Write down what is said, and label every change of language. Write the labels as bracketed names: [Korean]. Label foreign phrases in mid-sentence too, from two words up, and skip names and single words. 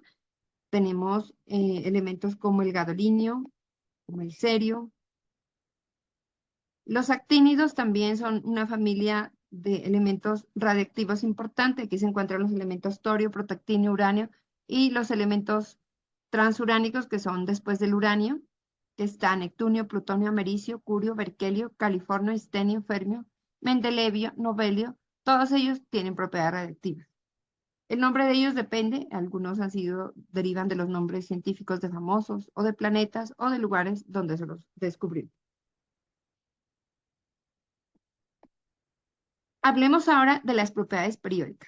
[Spanish] Tenemos elementos como el gadolinio, como el cerio. Los actínidos también son una familia de elementos radiactivos importante. Aquí se encuentran los elementos torio, protactinio, uranio y los elementos transuránicos que son después del uranio, que están neptunio, plutonio, americio, curio, berkelio, californio, estenio, fermio, mendelevio, novelio. Todos ellos tienen propiedades radiactivas. El nombre de ellos depende, algunos derivan de los nombres científicos de famosos o de planetas o de lugares donde se los descubrieron. Hablemos ahora de las propiedades periódicas.